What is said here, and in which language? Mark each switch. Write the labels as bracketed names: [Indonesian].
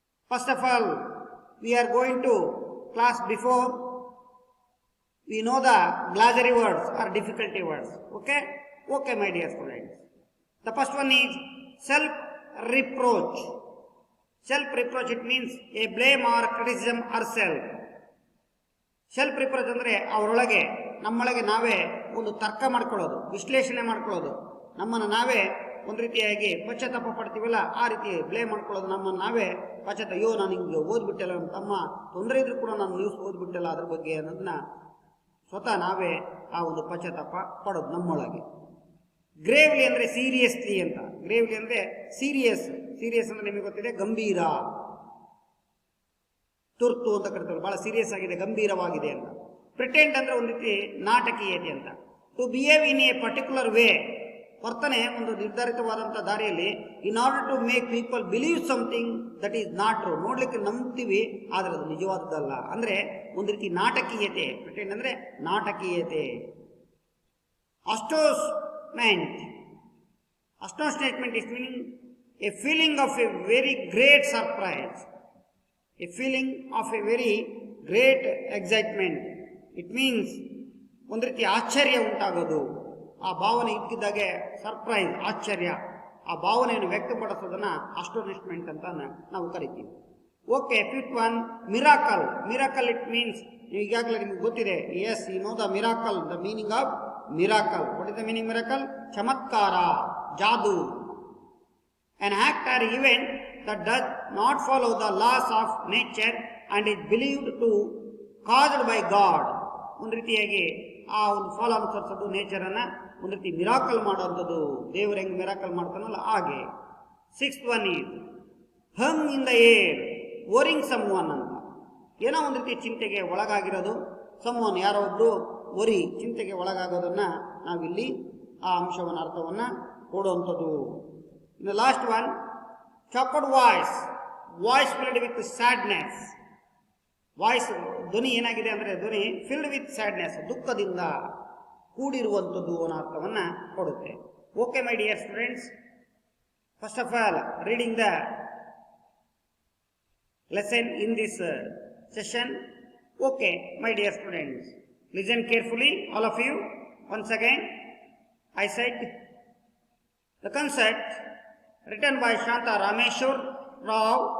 [English] First of all, we are going to class before we know the glossary words or difficulty words. Okay? Okay, my dear students. The first one is self-reproach. Self-reproach, it means a blame or criticism ourselves. [Kannada] Self reproach ಅಂದರೆ ಅವರೊಳಗೆ ನಮ್ಮೊಳಗೆ ನಾವೇ ಒಂದು ತರ್ಕ ಮಾಡ್ಕೊಳ್ಳೋದು, ವಿಶ್ಲೇಷಣೆ ಮಾಡ್ಕೊಳ್ಳೋದು, ನಮ್ಮನ್ನು ನಾವೇ ಒಂದು ರೀತಿಯಾಗಿ ಪಶ್ಚಾತ್ತಾಪ ಪಡ್ತೀವಲ್ಲ ಆ ರೀತಿ ಬ್ಲೇಮ್ ಮಾಡ್ಕೊಳ್ಳೋದು, ನಮ್ಮನ್ನು ನಾವೇ ಪಶ್ಚಾತ್ತಾಪ, ಅಯ್ಯೋ ನಾನು ಹಿಂಗೆ ಓದ್ಬಿಟ್ಟಲ್ಲ, ನಮ್ಮ ತಮ್ಮ ತೊಂದರೆ ಇದ್ರೂ ಕೂಡ ನಾನು ನ್ಯೂಸ್ ಓದ್ಬಿಟ್ಟಲ್ಲ ಅದ್ರ ಬಗ್ಗೆ ಅನ್ನೋದನ್ನ ಸ್ವತಃ ನಾವೇ ಆ ಒಂದು ಪಶ್ಚಾತ್ತಾಪ ಪಡೋದು ನಮ್ಮೊಳಗೆ. ಗ್ರೇವ್ಲಿ ಅಂದರೆ ಸೀರಿಯಸ್ಲಿ ಅಂತ. ಗ್ರೇವ್ಲಿ ಅಂದರೆ ಸೀರಿಯಸ್. ಸೀರಿಯಸ್ ಅಂದರೆ ನಿಮಗೆ ಗೊತ್ತಿದೆ, ಗಂಭೀರ, ತುರ್ತು ಅಂತ ಕರಿತಾರೆ, ಬಹಳ ಸೀರಿಯಸ್ ಆಗಿದೆ, ಗಂಭೀರವಾಗಿದೆ ಅಂತ. ಪ್ರಿಟೆಂಡ್ ಅಂದರೆ ಒಂದು ರೀತಿ ನಾಟಕೀಯತೆ ಅಂತ. [English] to behave in a particular way, [Kannada] ವರ್ತನೆ ಒಂದು ನಿರ್ಧಾರಿತವಾದಂಥ ದಾರಿಯಲ್ಲಿ, [English] In order to make people believe something that is not true. [Kannada] ನೋಡ್ಲಿಕ್ಕೆ ನಂಬ್ತೀವಿ ಆದರೆ ಅದು ನಿಜವಾದದ್ದಲ್ಲ. ಅಂದರೆ ಒಂದು ರೀತಿ ನಾಟಕೀಯತೆ. ಪ್ರಿಟೆಂಡ್ ಅಂದರೆ ನಾಟಕೀಯತೆ. ಅಸ್ಟೋನ್ಮೆಂಟ್. [English] Astonishment is meaning a feeling of a very great surprise. A feeling of a very great excitement. It means [Kannada] ಒಂದು ರೀತಿ ಆಶ್ಚರ್ಯ ಉಂಟಾಗೋದು. ಆ ಭಾವನೆ ಇದ್ದಕ್ಕಿದ್ದಾಗೆ ಸರ್ಪ್ರೈಸ್, ಆಶ್ಚರ್ಯ, ಆ ಭಾವನೆಯನ್ನು ವ್ಯಕ್ತಪಡಿಸೋದನ್ನು ಅಸ್ಟೋನಿಶ್ಮೆಂಟ್ ಅಂತ ನಾವು ಕರಿತೀವಿ. [English] Okay, fifth one, miracle. Miracle it means, [Kannada] ಈಗಾಗಲೇ ನಿಮಗೆ ಗೊತ್ತಿದೆ. [English] Yes, you know the miracle, the meaning of miracle. What is the meaning miracle? [Kannada] ಚಮತ್ಕಾರ, ಜಾದು. [English] An act or event that does not follow the laws of nature and is believed to caused by God. [Kannada] ಒಂದು ರೀತಿಯಾಗಿ ಆ ಒಂದು follow ಅನುಸರಿಸೋದು, ನೇಚರನ್ನು ಒಂದು ರೀತಿ miracle ಮಾಡೋಂಥದ್ದು. ದೇವರು ಹೆಂಗೆ miracle ಮಾಡ್ತಾನಲ್ಲ ಹಾಗೆ. [English] Sixth one is hung in the air, worrying someone ಅಂತ. [Kannada] ಏನೋ ಒಂದು ರೀತಿ ಚಿಂತೆಗೆ ಒಳಗಾಗಿರೋದು. ಸಮ್ ಒನ್, ಯಾರೋ ಒಬ್ಬರು ವರಿ, ಚಿಂತೆಗೆ ಒಳಗಾಗೋದನ್ನು ನಾವಿಲ್ಲಿ ಆ ಅಂಶವನ್ನು ಅರ್ಥವನ್ನು ಕೊಡುವಂಥದ್ದು. [English] The last one, choked voice, voice filled with sadness. [Kannada] Voice ಧ್ವನಿ ಏನಾಗಿದೆ ಅಂದರೆ ಧ್ವನಿ [English] filled with sadness, [Kannada] ದುಃಖದಿಂದ ಕೂಡಿರುವಂಥದ್ದು ಅನ್ನೋ ಅರ್ಥವನ್ನು ಕೊಡುತ್ತೆ. [English] Okay my dear students, first of all reading the lesson in this session. Okay, my dear students, listen carefully, all of you. Once again, I said the concept written by Shanta Rameshwar Rao.